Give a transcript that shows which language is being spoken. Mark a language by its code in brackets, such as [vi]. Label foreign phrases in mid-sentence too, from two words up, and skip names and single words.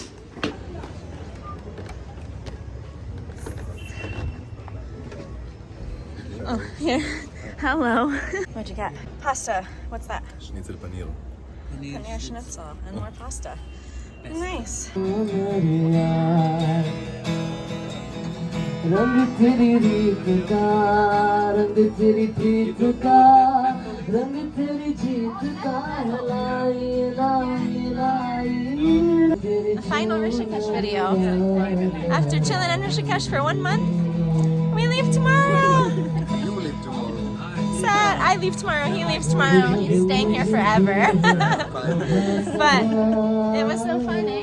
[en] Oh, here. Hello. What'd you get? Pasta. What's that? Schnitzel paneer. Paneer schnitzel and more pasta. Nice. [hi] रंग तेरी रीत का रंग तेरी प्रीत का रंग तेरी जीत का लाई लाई लाई [en] The final Rishikesh video. After chilling in Rishikesh for 1 month, we leave tomorrow. You leave tomorrow. Sad. I leave tomorrow. He leaves tomorrow. He's staying here forever. But it was so fun, eh?